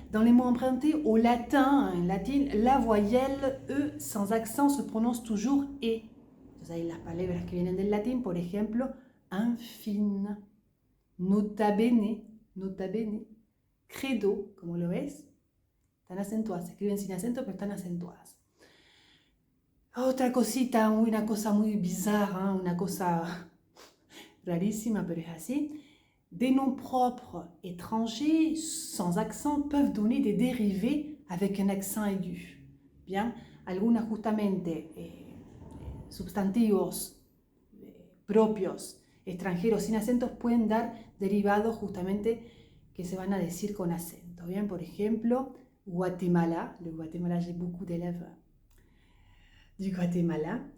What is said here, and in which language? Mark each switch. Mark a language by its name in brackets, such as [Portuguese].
[French] Dans les mots empruntés, au latin, en latin, la voyelle E sans accent se prononce toujours E. [Spanish] Entonces hay las palabras que vienen del latín, por ejemplo, infine, nota bene, credo, como lo ves, están acentuadas, se escriben sin acento, pero están acentuadas. Otra cosita, una cosa muy bizarra, una cosa rarísima, pero es así. [French] Des noms propres étrangers sans accent peuvent donner des dérivés avec un accent aigu. [Spanish] Bien, algunas justamente substantivos propios extranjeros sin acentos pueden dar derivados justamente que se van a decir con acento. Bien, por ejemplo, Guatemala. [French] Le Guatemala, j'ai beaucoup d'élèves du Guatemala.